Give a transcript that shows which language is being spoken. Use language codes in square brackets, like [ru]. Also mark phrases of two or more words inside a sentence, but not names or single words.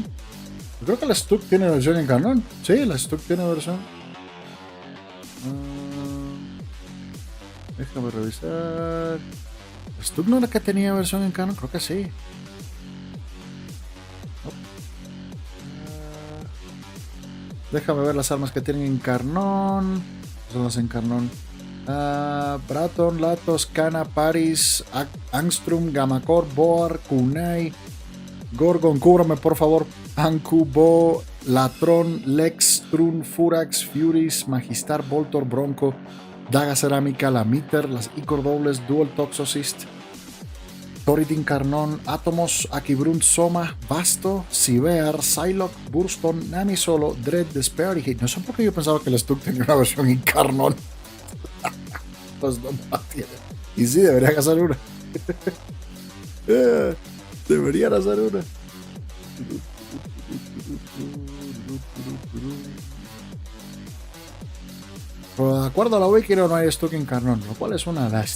[es] Creo que el Stuck tiene versión en Carnón. Sí, el Stuck tiene versión. Déjame revisar. ¿El Stuck no era que tenía versión en Carnón? Creo que sí. Déjame ver las armas que tienen en Carnón. Son las en Carnón. Braton, Latos, Kana, Paris, Angstrom, Gamakor, Boar, Kunai, Gorgon, cúbrame por favor. Anku, Bo, Latron, Lex, Trun, Furax, Furies, Magistar, Voltor, Bronco, Daga Cerámica, Lamiter, las Icor Dobles, Dual Toxocyst, Toridin Carnón, Atomos, Akibrunt, Soma, Basto, Sibear, Psylocke, Burston, Nami Solo, Dread, Despair y Hit. No sé por qué yo pensaba que el Stuck tenía una versión en Carnón. Pues no la tiene. Y sí, deberían hacer una. Deberían hacer una. Pero de acuerdo a la wiki no hay Stuck en Carnón, lo cual es una lástima.